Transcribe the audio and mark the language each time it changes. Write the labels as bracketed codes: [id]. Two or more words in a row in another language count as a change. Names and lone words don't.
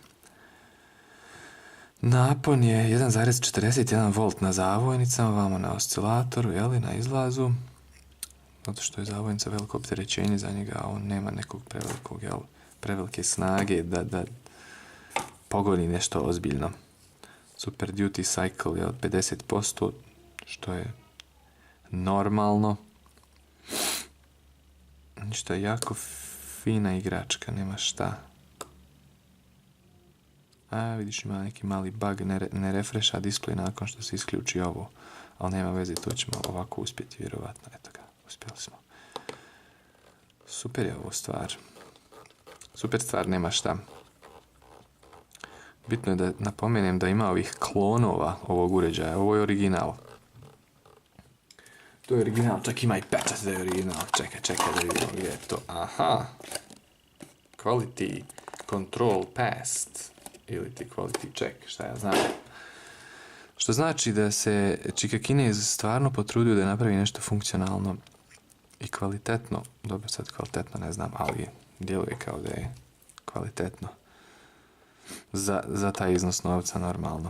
[bs] Napon je 1,41 volt na zavojnicama, vamo na oscilatoru, na izlazu. Zato što je zavojnica veliko opterećenje za njega, a on nema nekog prevelike snage da pogoni nešto ozbiljno. Super [en] duty cycle [bs] je od 50%, što je normalno. Ništa, jako fina igračka, nema šta. Vidiš, ima neki mali bug, ne refresha display nakon što se isključi ovo. Ali nema veze, to ćemo ovako uspjeti, vjerovatno. Eto ga, uspjeli smo. Super je ovo stvar. Super stvar, nema šta. Bitno je da napomenem da ima ovih klonova ovog uređaja. Ovo je original. To je original, čak ima i pečat da je original. Čekaj da vidimo gdje je to. Aha. [en] Quality control passed. [bs] Ili ti [en] quality check, [bs] šta ja znam. Što znači da se Čika Kinez stvarno potrudio da napravi nešto funkcionalno i kvalitetno. Dobro, sad kvalitetno ne znam, ali djeluje kao da je kvalitetno. Za taj iznos novca normalno.